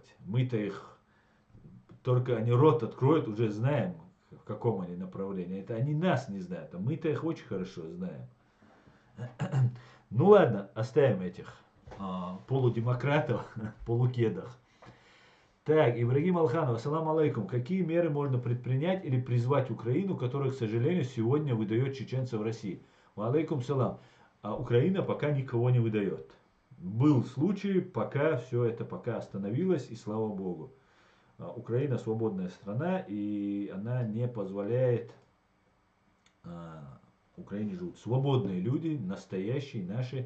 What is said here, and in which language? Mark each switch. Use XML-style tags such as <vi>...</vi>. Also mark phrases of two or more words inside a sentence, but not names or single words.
<ru>Мы-то их, только они рот откроют, уже знаем, в каком они направлении. Это они нас не знают, а мы-то их очень хорошо знаем. Ну ладно, оставим этих полудемократов, полукедах. Так, Ибрагим Алханов,</ru> <ar>السلام عليكم.</ar> <ru>Какие меры можно предпринять или призвать Украину, которая, к сожалению, сегодня выдает чеченцев в России?</ru> <ar>عليكم السلام.</ar> <ru>А Украина пока никого не выдает. Был случай, пока все это пока остановилось, и слава богу. Украина свободная страна, и она не позволяет, в Украине живут свободные люди, настоящие наши.</ru>